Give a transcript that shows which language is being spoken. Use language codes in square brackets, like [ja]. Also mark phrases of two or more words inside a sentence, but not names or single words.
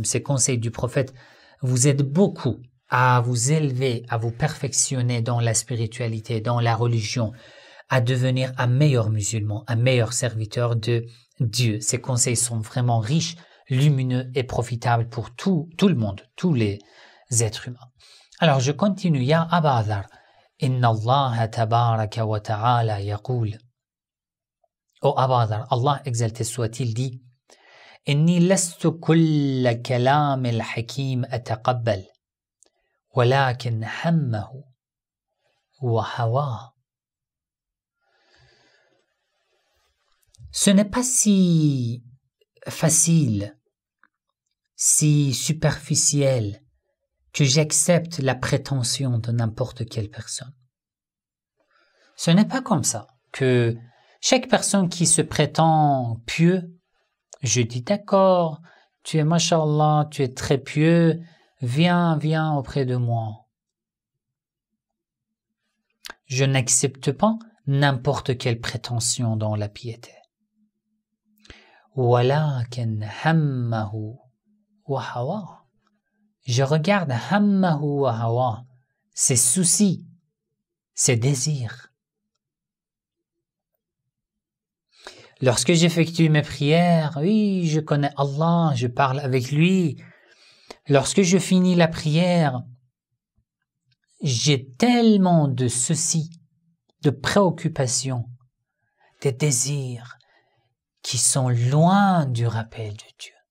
[fr] Ces conseils du prophète vous aident beaucoup à vous élever, à vous perfectionner dans la spiritualité, dans la religion, à devenir un meilleur musulman, un meilleur serviteur de Dieu. Ces conseils sont vraiment riches, lumineux et profitables pour tout le monde, tous les êtres humains. Alors je continue. [ar] يا أبا ذر، إن الله تبارك وتعالى يقول. [fr] Oh Aba Dharr, Allah exalté soit-il dit: [ar] إني لست كل كلام الحكيم أتقبل، ولكن همه وهواه. [fr] Ce n'est pas si facile, si superficiel que j'accepte la prétention de n'importe quelle personne. Ce n'est pas comme ça que chaque personne qui se prétend pieux, je dis d'accord, tu es mashallah, tu es très pieux, viens auprès de moi. Je n'accepte pas n'importe quelle prétention dans la piété. [ar] ولكن همه وهواه. [fr] Je regarde [ar] همه وهواه, [fr] ses soucis, ses désirs. Lorsque j'effectue mes prières, oui, je connais Allah, je parle avec lui. Lorsque je finis la prière, j'ai tellement de soucis, de préoccupations, des désirs qui sont loin du rappel de Dieu.